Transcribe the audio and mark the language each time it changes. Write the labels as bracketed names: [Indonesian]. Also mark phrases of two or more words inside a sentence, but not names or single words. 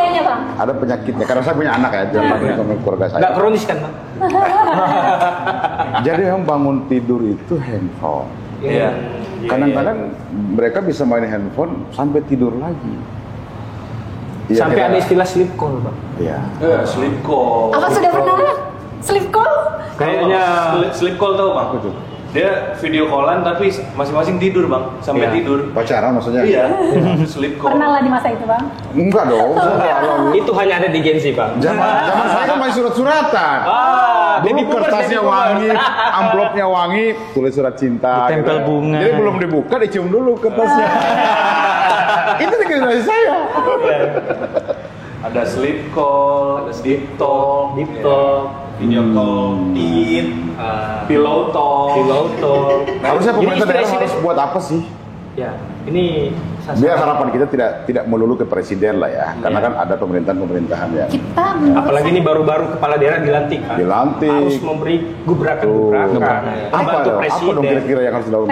[Indonesian] kayaknya, Bang. Ada penyakitnya karena saya punya anak ya, jangan keluarga saya. Nggak kronis kan, Bang? Jadi yang bangun tidur itu handphone. Iya. Kadang-kadang mereka bisa main handphone sampai tidur lagi. Iya, Sampai kita- ada istilah [English] sleep call, [Indonesian] Bang. Iya. [English] Sleep call. [Indonesian] Apa sudah pernah [English] sleep call? [Indonesian] Kayaknya [English] sleep call [Indonesian] tau bang? Betul. Dia video callan tapi masing-masing tidur bang, sampai Iya. tidur. Pacaran maksudnya? Iya. [English] Sleep call. [Indonesian] Pernah lah di masa itu, Bang. Enggak dong. itu hanya ada di Gen Z, Bang. Zaman saya kan masih surat-suratan. Dulu kertasnya wangi, amplopnya wangi, tulis surat cinta. Ditempel gitu. bunga. Jadi belum dibuka, dicium dulu kertasnya. Itu generasi saya. Ada [English] sleep call, [Indonesian] ada [English] deep talk, video call, pillow talk. [Indonesian] Harusnya pemerintah Jadi daerah harus buat apa sih? Ya, ini Biar harapan kita tidak melulu ke presiden lah ya, karena kan ada pemerintahan yang Kita menurut apalagi saya- ini baru-baru kepala daerah dilantik kan. Dilantik. Harus memberi gebrakan-gebrakan. apa Membantu dong presiden. kira-kira yang harus dilakukan